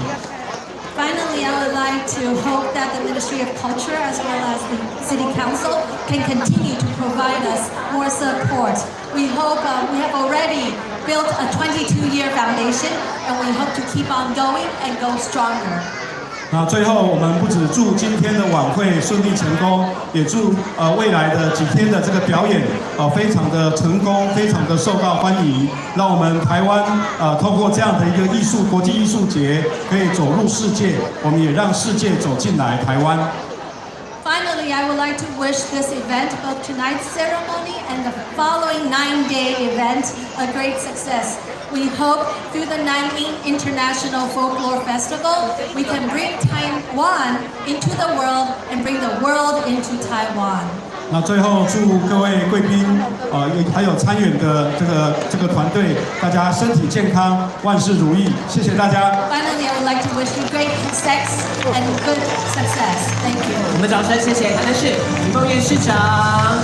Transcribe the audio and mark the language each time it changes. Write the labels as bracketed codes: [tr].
[en] Finally, I would like to hope that the Ministry of Culture as well as the City Council can continue to provide us more support. We hope we have already built a 22-year foundation and we hope to keep on going and go stronger. [zh] 那最后，我们不只祝今天的晚会顺利成功，也祝未来的几天的这个表演非常的成功，非常的受到欢迎，让我们台湾透过这样的一个国际艺术节，可以走入世界，我们也让世界走进来台湾。 [en] Finally, I would like to wish this event, both tonight's ceremony and the following 9-day event, a great success. We hope through the Nanning International Folklore Festival, we can bring Taiwan into the world and bring the world into Taiwan. [zh] 那最后祝各位贵宾还有参演的这个团队，大家身体健康，万事如意。谢谢大家。 [en] Finally, I would like to wish you great success and good success. Thank you. [zh] 我们掌声谢谢台南市李凤燕市长。